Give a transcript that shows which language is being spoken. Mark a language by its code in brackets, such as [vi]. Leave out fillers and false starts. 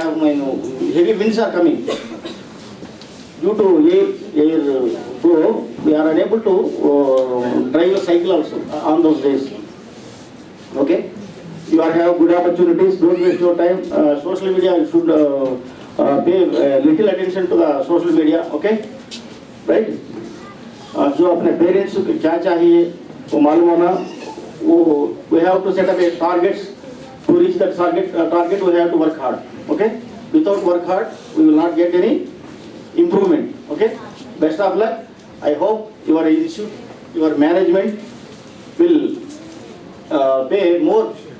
[en] Heavy winds are coming. Due to air flow, we are unable to drive a cycle also on those days. Okay, you have good opportunities. Don't waste your time. Social media, you should pay little attention to the social media. Okay, right? [hi] जो अपने parents को क्या चाहिए वो मालूम होना. [en] We have to set up a targets. To reach that target we have to work hard. Okay, without work hard we will not get any improvement. Okay, best of luck. I hope your institute, your management will pay more